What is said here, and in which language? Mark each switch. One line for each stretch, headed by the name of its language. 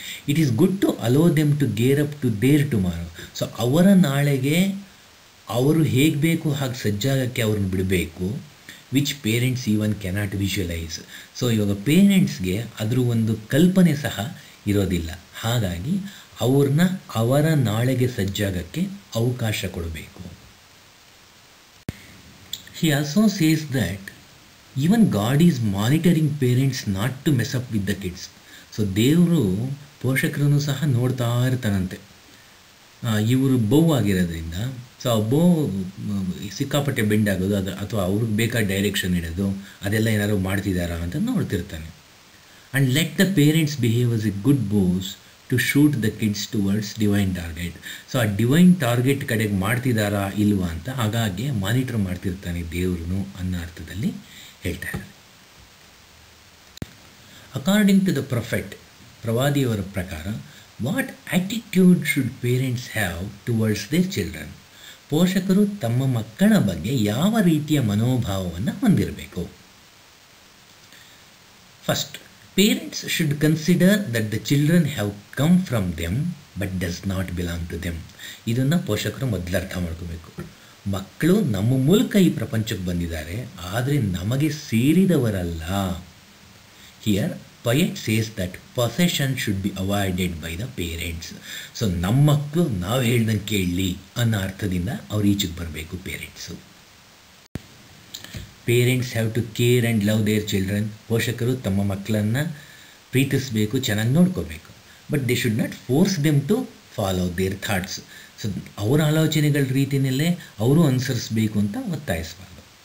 English: It is good to allow them to gear up to their tomorrow. So
Kannada: ಅವರ ನಾಳೆಗೆ ಅವರು ಹೇಗೆ ಬೇಕು ಹಾಗೆ ಸಜ್ಜಾಗಕ್ಕೆ ಅವ್ರನ್ನ ಬಿಡಬೇಕು,
English: Which parents even cannot visualise.
Kannada: So ಇವಾಗ ಪೇರೆಂಟ್ಸ್ಗೆ ಅದ್ರ ಒಂದು ಕಲ್ಪನೆ ಸಹ ಇರೋದಿಲ್ಲ. ಹಾಗಾಗಿ ಅವ್ರನ್ನ ಅವರ ನಾಳೆಗೆ ಸಜ್ಜಾಗಕ್ಕೆ ಅವಕಾಶ ಕೊಡಬೇಕು.
English: He also says that even God is monitoring parents not to mess up with the kids.
Kannada: So ದೇವರು ಪೋಷಕರನ್ನು ಸಹ ನೋಡ್ತಾ ಇರ್ತಾನಂತೆ. ಇವರು ಬೋವ್ ಆಗಿರೋದ್ರಿಂದ ಸೊ ಆ ಬೋವ್ ಸಿಕ್ಕಾಪಟ್ಟೆ ಬೆಂಡ್ ಆಗೋದು ಅದು ಅಥವಾ ಅವ್ರಿಗೆ ಬೇಕಾದ ಡೈರೆಕ್ಷನ್ ಇಡೋದು ಅದೆಲ್ಲ ಏನಾದ್ರು ಮಾಡ್ತಿದ್ದಾರಾ ಅಂತ ನೋಡ್ತಿರ್ತಾನೆ.
English: And let the parents behave as a good bows to shoot the kids towards divine target.
Kannada: So ಆ ಡಿವೈನ್ ಟಾರ್ಗೆಟ್ ಕಡೆಗೆ ಮಾಡ್ತಿದ್ದಾರಾ ಇಲ್ವಾ ಅಂತ ಹಾಗಾಗಿ ಮಾನಿಟರ್ ಮಾಡ್ತಿರ್ತಾನೆ ದೇವ್ರನ್ನು ಅನ್ನೋ ಅರ್ಥದಲ್ಲಿ ಹೇಳ್ತಾರೆ.
English: according to the prophet,
Kannada: ಪ್ರವಾದಿಯವರ ಪ್ರಕಾರ,
English: What attitude should parents have towards their children?
Kannada: ಪೋಷಕರು ತಮ್ಮ ಮಕ್ಕಳ ಬಗ್ಗೆ ಯಾವ ರೀತಿಯ ಮನೋಭಾವವನ್ನು ಹೊಂದಿರಬೇಕು?
English: First, parents should consider that the children have come from them but does not belong to them.
Kannada: ಇದನ್ನು ಪೋಷಕರು ಮೊದಲು ಅರ್ಥ ಮಾಡ್ಕೋಬೇಕು. ಮಕ್ಕಳು ನಮ್ಮ ಮೂಲಕ ಈ ಪ್ರಪಂಚಕ್ಕೆ ಬಂದಿದ್ದಾರೆ, ಆದರೆ ನಮಗೆ ಸೇರಿದವರಲ್ಲ.
English: Here poet says that possession should be avoided by the parents.
Kannada: So ನಮ್ಮ ಮಕ್ಕಳು ನಾವು ಹೇಳ್ದಂಗೆ ಕೇಳಲಿ ಅನ್ನೋ ಅರ್ಥದಿಂದ ಅವ್ರು ಈಚೆಗೆ ಬರಬೇಕು parents.
English: Parents have to care and love their children.
Kannada: ಪೋಷಕರು ತಮ್ಮ ಮಕ್ಕಳನ್ನು ಪ್ರೀತಿಸಬೇಕು, ಚೆನ್ನಾಗಿ ನೋಡ್ಕೋಬೇಕು.
English: But they should not force them to follow their thoughts. So
Kannada: ಅವರ ಆಲೋಚನೆಗಳ ರೀತಿಯಲ್ಲೇ ಅವರು ಅನುಸರಿಸಬೇಕು ಅಂತ ಒತ್ತಾಯಿಸಬಾರ್ದು.